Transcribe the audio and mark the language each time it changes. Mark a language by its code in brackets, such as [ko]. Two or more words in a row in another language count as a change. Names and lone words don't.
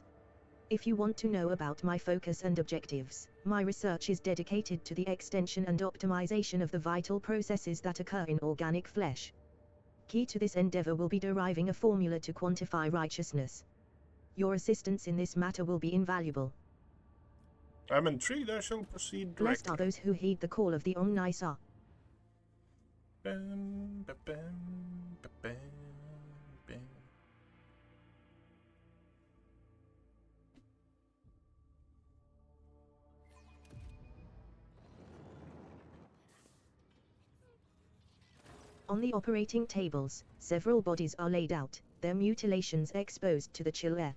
[en] If you want to know about my focus and objectives, my research is dedicated to the extension and optimization of the vital processes that occur in organic flesh. Key to this endeavor will be deriving a formula to quantify righteousness. Your assistance in this matter will be invaluable. I'm intrigued. I shall proceed Blessed directly. are those who heed the call of the Omnisar. Bam, ba, bam, ba, bam, bam. On the operating tables, several bodies are laid out, their mutilations exposed to the chill air.